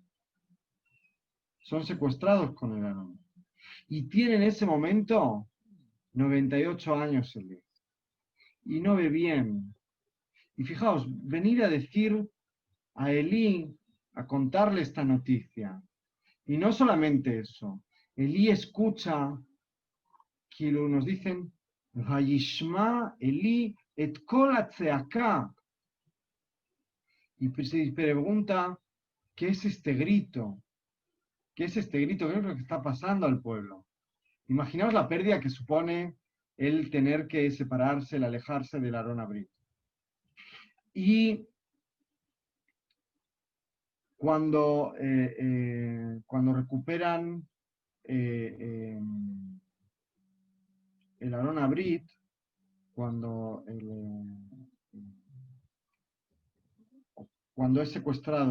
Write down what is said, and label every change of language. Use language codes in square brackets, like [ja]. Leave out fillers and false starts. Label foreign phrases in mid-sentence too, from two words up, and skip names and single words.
[es] Y tienen en ese momento 98 años Elí. Y no ve bien. Y fijaos, venir a decir a Elí, a contarle esta noticia. Y no solamente eso, Elí escucha que nos dicen, [he] וישמע עלי את קול הצעקה. [es] Y se pregunta, ¿qué es este grito? ¿Qué es lo que está pasando al pueblo? Imaginaos la pérdida que supone el tener que separarse, el alejarse del [he] ארון הברית. [es] Y cuando recuperan el [he] ארון הברית, [es] cuando es secuestrado,